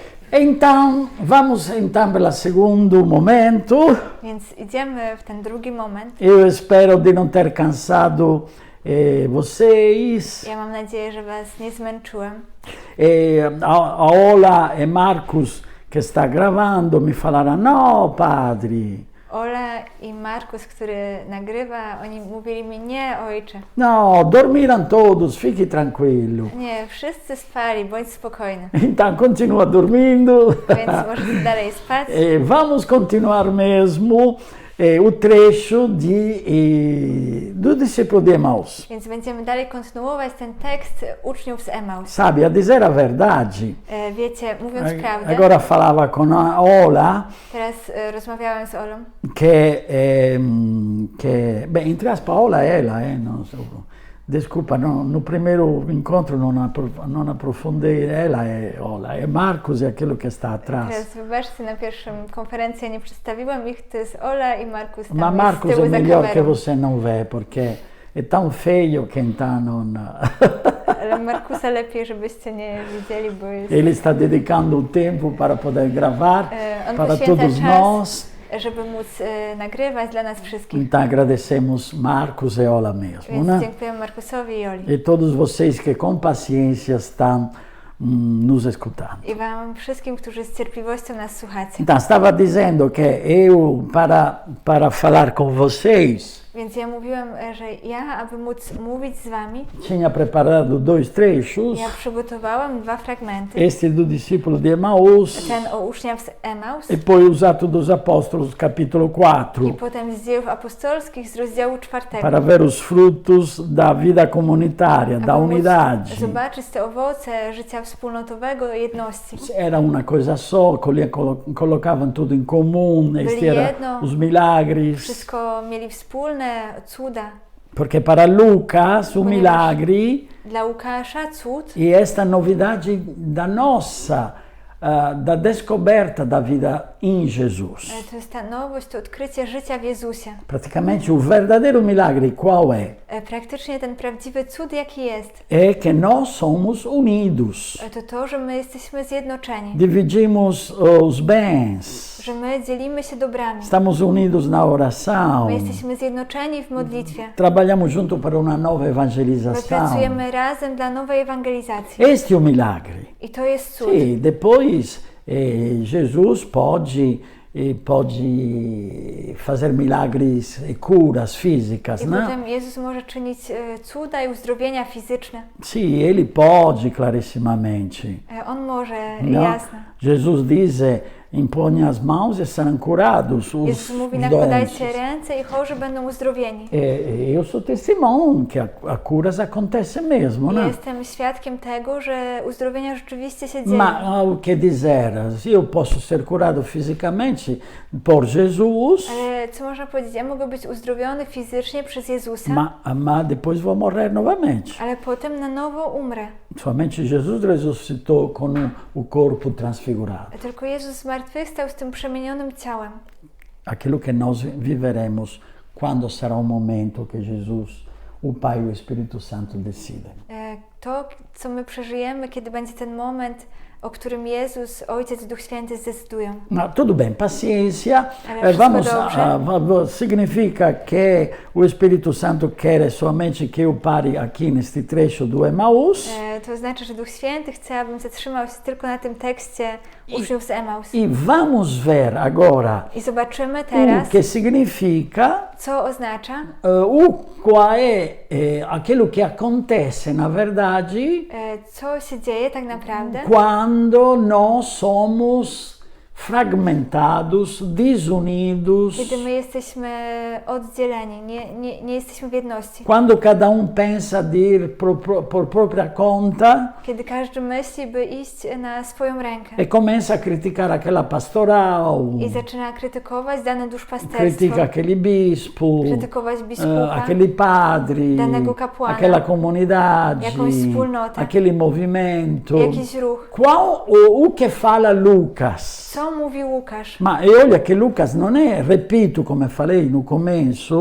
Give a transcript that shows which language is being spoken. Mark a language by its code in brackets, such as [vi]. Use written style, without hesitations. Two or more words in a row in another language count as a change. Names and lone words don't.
[pt] Então, vamos então para o segundo momento. [pl] Więc idziemy w ten drugi moment. [pt] Eu espero de não ter cansado vocês. [pl] Ja mam nadzieję, że was nie zmęczyłem. [pt] A Ola e Marcos, que está gravando, me falaram, no, padre. [pl] Ola i Markus, który nagrywa, oni mówili mi, nie ojcze. [pt] No, dormiram todos, fique tranquilo. [pl] Nie, wszyscy spali, bądź spokojny. [pt] Então, continua dormindo. [pl] Więc możesz dalej spać. [pt] Vamos continuar mesmo o trecho do discípulo de Emaús. [pl] Więc będziemy dalej kontynuować ten tekst uczniów z Emaus. [pt] Sabe, a dizer a verdade, [pl] Wiecie, mówiąc prawdę, [pt] agora falava com a Ola, [pl] teraz rozmawiałem z Olą, [pt] bem, entre aspas, Ola é ela, não, desculpa, no primeiro encontro não aprofundei, ela é Ola, é Marcos e aquilo que está atrás. [pl] Teraz wybaczcie, na pierwszym konferencji nie przedstawiłam ich, to jest Ola i Markus tam [pt] Ma Marcos [pl] jest z [pt] é [pl] tyłu za [pt] melhor que [pl] kamerą. [pt] você não vê, porque é tão feio que então não... [pl] Ale Markusa lepiej, żebyście nie widzieli, bo jest... [pt] Ele está dedicando o tempo para poder gravar [pl] On [pt] para [pl] poświęca [pt] todos [pl] czas, [pt] nós. [pl] żeby móc nagrywać dla nas wszystkich. [pt] Então agradecemos Marcos e Ola mesmo, [pl] Więc [pt] né? [pl] dziękuję Markusowi i Oli. [pt] E todos vocês que com paciência estão nos escutando. [pl] I wam wszystkim, którzy z cierpliwością nas słuchacie. [pt] Então, estava dizendo que eu, para falar com vocês, [pl] Więc ja mówiłem, że ja, aby móc mówić z wami, [pt] tinha preparado dois trechos. [pl] ja przygotowałam 2 fragmenty. [pt] Este do discípulo de Emaús [pl] Ten o uczniach z Emaus [pt] e poi os Atos dos Apóstolos, capítulo 4, [pl] i potem z Dziejów Apostolskich z rozdziału 4. [pt] para ver os frutos da vida comunitária, da [pl] Aby móc [pt] unidade. [pl] zobaczyć te owoce życia wspólnotowego, jedności. [pt] Era uma coisa só, colocavam tudo em comum, este era os milagres. [pl] Wszystko mieli wspólne, cuda. [pt] Porque para Lucas o milagre [pl] Dla Łukasza cud [pt] e esta novidade da nossa, da descoberta da vida em Jesus. [pl] to jest ta nowość, to odkrycie życia w Jezusie. [pt] Praticamente o verdadeiro milagre qual é? [pl] Praktycznie ten prawdziwy cud, jaki jest, [pt] É que nós somos unidos. [pl] to, że my jesteśmy zjednoczeni, [pt] Dividimos os bens. [pl] że my dzielimy się dobrami. [pt] Estamos unidos na oração. [pl] My jesteśmy zjednoczeni w modlitwie. [pt] Trabalhamos junto para uma nova [pl] My [pt] evangelização. [pl] pracujemy razem dla nowej ewangelizacji. [pt] Este é o milagre. [pl] I to jest cud. [pt] Sim, depois Jesus pode fazer milagres e curas físicas, [pl] I [pt] né? [pl] potem Jezus może czynić cuda i uzdrowienia fizyczne. [pt] Sim, ele pode clarissimamente. [pl] On może, [pt] Não? [pl] jasne. [pt] Jesus diz, impõe as mãos e serão curados os [pl] Jezus mówi, [pt] doentes. [pl] nakładajcie ręce i chorzy będą uzdrowieni. [pt] Eu sou testemunho que a curas acontece mesmo, né? [pl] Jestem świadkiem tego, że uzdrowienia rzeczywiście się dzieją. [pt] Mas o que dizer? Eu posso ser curado fisicamente por Jesus, [pl] Ale co można powiedzieć? Ja mogę być uzdrowiony fizycznie przez Jezusa, [pt] mas depois vou morrer novamente. [pl] ale potem na nowo umrę. [pt] Somente Jesus ressuscitou com o corpo transfigurado. [pl] Tylko Jezus zmartwychwstał z tym przemienionym ciałem. [pt] Aquilo que nós viveremos quando será o momento que Jesus, o Pai e o Espírito Santo decidem. [pl] To, co my przeżyjemy, kiedy będzie ten moment, o którym Jezus, Ojciec i Duch Święty zdecydują. [pt] No, tudo bem, paciência. [pl] Ale [pt] Vamos, [pl] dobrze. [pt] significa que o Espírito Santo quer somente que eu pare aqui neste trecho do Emaús. [pl] To znaczy, że Duch Święty chce, abym zatrzymał się tylko na tym tekście uczniów z Emaus. [pt] E vamos ver agora [pl] I zobaczymy [pt] o [pl] teraz, [pt] que significa, [pl] co oznacza, [pt] qual é aquilo que acontece, na verdade, [pl] co się dzieje tak naprawdę, [pt] quando nós somos fragmentados, desunidos, [pl] kiedy my jesteśmy oddzieleni, nie jesteśmy w jedności. [pt] quando cada pensa de ir por própria conta [pl] Kiedy każdy myśli, by iść na swoją rękę [pt] e começa a criticar aquela pastoral, [pl] i zaczyna krytykować dane duszpasterstwo, [pt] critica aquele bispo, [pl] krytykować biskupa, [pt] aquele padre, [pl] danego kapłana, [pt] aquela comunidade, [pl] jakąś wspólnotę, [pt] aquele movimento. [pl] jakiś ruch. [pt] O que fala Lucas? [pl] Co co mówi Łukasz. [pt] Ma e olha [it] che Lucas non è, [pt] repito come falei no começo,